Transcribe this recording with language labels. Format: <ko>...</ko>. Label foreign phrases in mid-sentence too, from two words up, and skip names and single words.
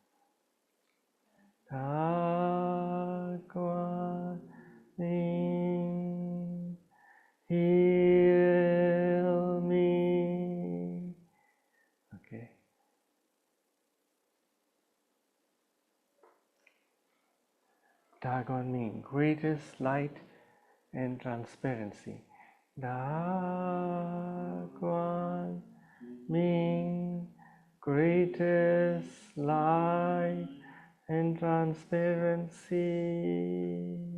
<zh>大光明,</zh> <en>heal me.</en> <zh>Okay. 大光明,</zh> <en>greatest light and transparency.</en> <zh>大光明,</zh> <en>greatest light and transparency.</en>